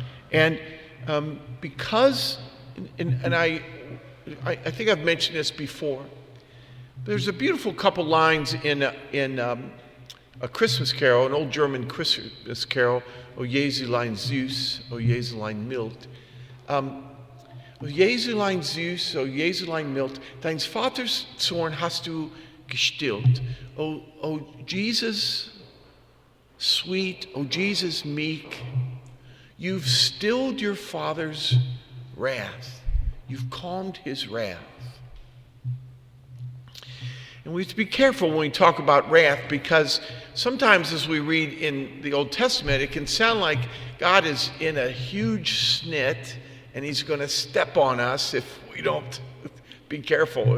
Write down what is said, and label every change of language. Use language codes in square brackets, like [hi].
[en] And because, and I think I've mentioned this before, there's a beautiful couple lines in a Christmas carol, an old German Christmas carol, [de] O Jesulein Süß, O Jesulein mild. O Jesulein süß, O Jesulein mild, deines Vaters Zorn hast du gestillt. [en] O Jesus sweet, O Jesus meek, you've stilled your Father's wrath. You've calmed his wrath. And we have to be careful when we talk about wrath, because sometimes as we read in the Old Testament, it can sound like God is in a huge snit and he's going to step on us if we don't be careful.